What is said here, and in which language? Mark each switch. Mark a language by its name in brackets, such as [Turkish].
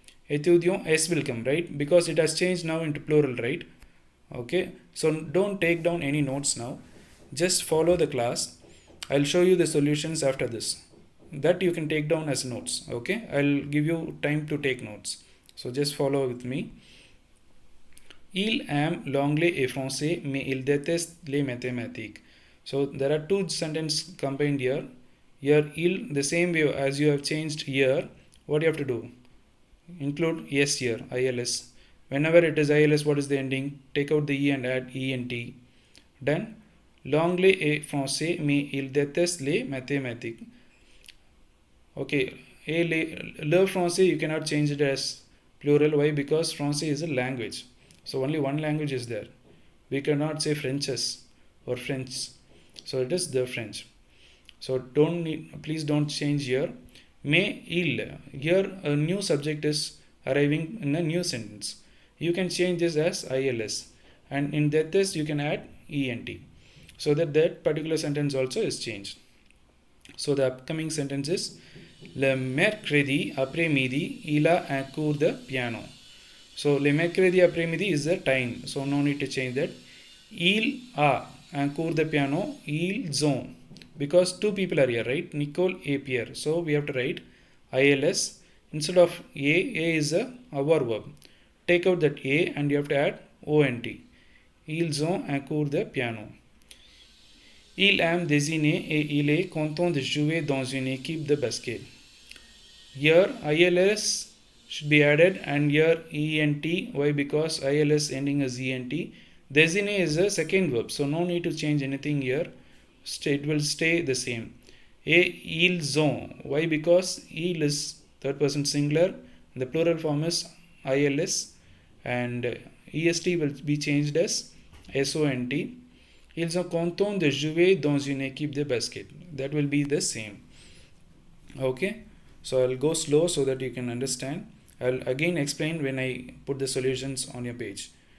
[English] Étudiant, S will come, right? Because it has changed now into plural, right? Okay. So don't take down any notes now. Just follow the class. I'll show you the solutions after this. That you can take down as notes. Okay. I'll give you time to take notes. So just follow with me. [French] Il aime l'anglais et français, mais il déteste les mathématiques. [English] So there are two sentences combined here. Here, il, the same way as you have changed here, what you have to do? Include yes here, ILS. Whenever it is ILS, what is the ending? Take out the E and add ENT. Done. [French] L'anglais et français, mais il déteste les mathématiques. [English] Okay, le français, you cannot change it as plural. Why? Because français is a language. So only one language is there. We cannot say Frenches or French. So it is the French. So please don't change here. [French] Mais il. [English] Here a new subject is arriving in a new sentence. You can change this as ILS. And in that test you can add ENT. So that particular sentence also is changed. So the upcoming sentence is [French] Le mercredi après-midi, il a un cours de piano. [English] So [French] le mercredi après-midi [English] is the time. So no need to change that. [French] Il a un cours de piano. Ils ont. [English] Because two people are here, right? Nicole et Pierre. So we have to write ILS. Instead of A is our verb. Take out that A and you have to add ONT. [French] Ils ont un cours de piano. Il aime dessiner et il est content de jouer dans une équipe de basket. [English] Here ILS should be added and here ENT. Why? Because ILS ending as ENT. Dessiner is a second verb. So no need to change anything here. It will stay the same. [French] Ils ont. [English] Why? Because il is third person singular. The plural form is ILS and EST will be changed as SONT. [French] Ils ont content de jouer dans une équipe de basket. [English] That will be the same. Okay. So I'll go slow so that you can understand. I'll again explain when I put the solutions on your page.